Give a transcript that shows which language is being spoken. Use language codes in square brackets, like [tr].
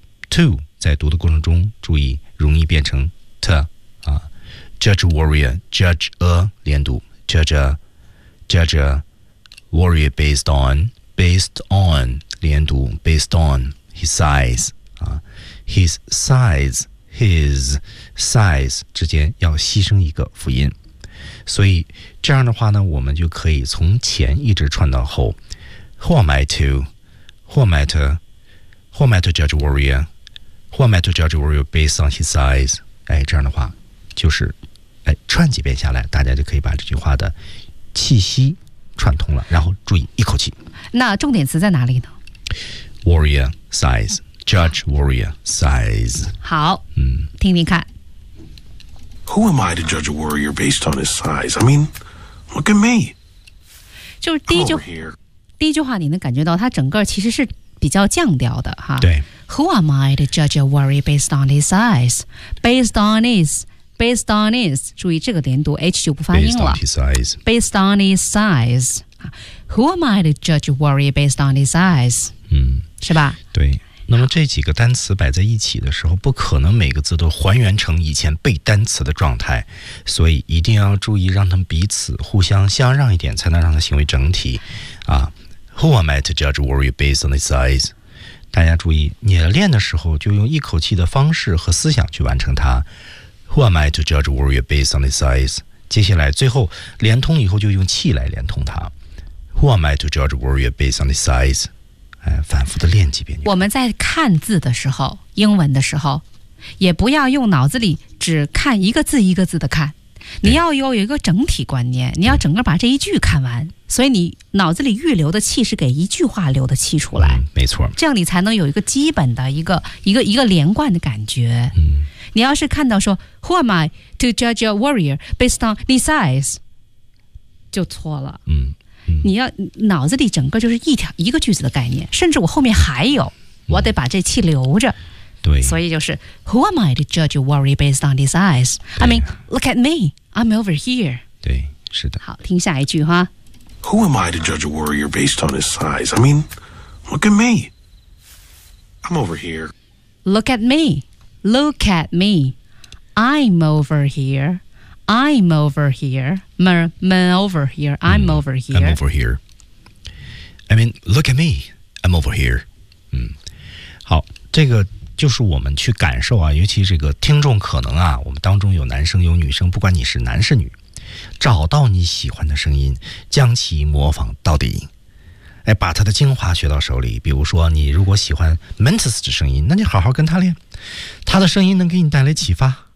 [en] To [zh] 在读的过程中，注意容易变成 [en] to 啊 ，Judge warrior, judge a 连读 ，judge a, judge a warrior based on, based on 连读 ，based on his size 啊 ，his size。 [zh] His size 之间要牺牲一个辅音，所以这样的话呢，我们就可以从前一直串到后。 [en] Who am I to? Who am I to? Who am I to judge warrior? Who am I to judge warrior based on his size? [zh] 哎，这样的话，就是，哎，串几遍下来，大家就可以把这句话的气息串通了。然后注意一口气。那重点词在哪里呢 [en] ？Warrior size, judge warrior size. [zh] 好，嗯，听听看。 [en] Who am I to judge a warrior based on his size? I mean, look at me. [zh] 就是第一句，第一句话你能感觉到它整个其实是比较降调的哈。对。 [en] Who am I to judge a warrior based on his size? Based on his, based on his. [zh] 注意这个连读 H 就不发音了。 [en] Based on his size. Based on his size. Who am I to judge a warrior based on his size? [zh] 嗯，是吧？对。那么这几个单词摆在一起的时候，不可能每个字都还原成以前背单词的状态，所以一定要注意让他们彼此互相相让一点，才能让他行为整体啊。 [en] Who am I to judge warrior based on his size? [zh] 大家注意，你练的时候就用一口气的方式和思想去完成它。 [en] Who am I to judge warrior based on his size? [zh] 接下来最后连通以后就用气来连通它。 [en] Who am I to judge warrior based on his size? [zh] 哎，反复的练几遍。我们在看字的时候，英文的时候，也不要用脑子里只看一个字一个字的看，你要有一个整体观念，你要整个把这一句看完，所以你脑子里预留的气是给一句话留的气出来，没错，这样你才能有一个基本的一个连贯的感觉。你要是看到说 [en] Who am I to judge a warrior based on his size [zh] 就错了。你要脑子里整个就是一个句子的概念，甚至我后面还有，我得把这气留着。对，所以就是 [en] Who am I to judge a warrior based on his eyes? I mean, look at me, I'm over here. [zh] 对，是的。好，听下一句哈。 [en] Who am I to judge a warrior based on his size? I mean, look at me, I'm over here. Look at me, look at me, I'm over here. I'm over here. I'm over here. I'm over here. I'm over here. I mean, look at me. I'm over here. [zh] 好，这个就是我们去感受啊，尤其这个听众可能啊，我们当中有男生有女生，不管你是男是女，找到你喜欢的声音，将其模仿到底。哎，把它的精华学到手里。比如说，你如果喜欢 Mantis 的声音，那你好好跟他练，他的声音能给你带来启发。